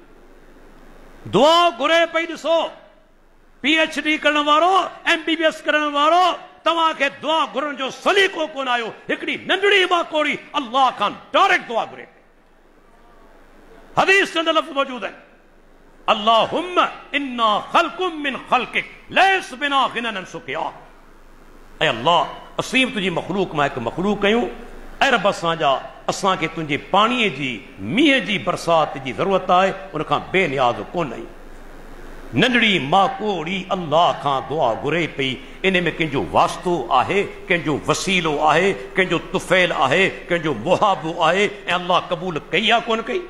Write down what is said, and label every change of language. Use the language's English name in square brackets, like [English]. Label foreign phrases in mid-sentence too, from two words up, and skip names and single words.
[Sindhi] दुआ घुरे पई। ॾिसो PhD करण वारो, MBBS करण वारो, तव्हांखे दुआ घुरण जो सलीक़ो कोन आयो। हिकिड़ी नंढड़ी माकोड़ी अल्लाह खां डायरेक्ट दुआ घुरे। हदीस चंद लफ़्ज़ मौजूद आहिनि, [Arabic] اللهم إنا خلق من خلقك ليس بنا غنى سقياك. [Sindhi] ऐ अल्लाह, असीं तुंहिंजी मख़लूक मां हिकु मख़लूक कयूं, ऐं रब असांखे तुंहिंजे पाणीअ जी मींहं जी बरसात जी ज़रूरत आहे, उन खां बेनियाज़ कोन आहियूं। नंढड़ी माकोड़ी अल्लाह खां दुआ घुरे पई। इन में कंहिंजो वास्तो आहे, कंहिंजो वसीलो आहे, कंहिंजो तुफ़ैल आहे, कंहिंजो मुहाबो आहे, ऐं अल्लाह क़बूल कई आहे कोन कई?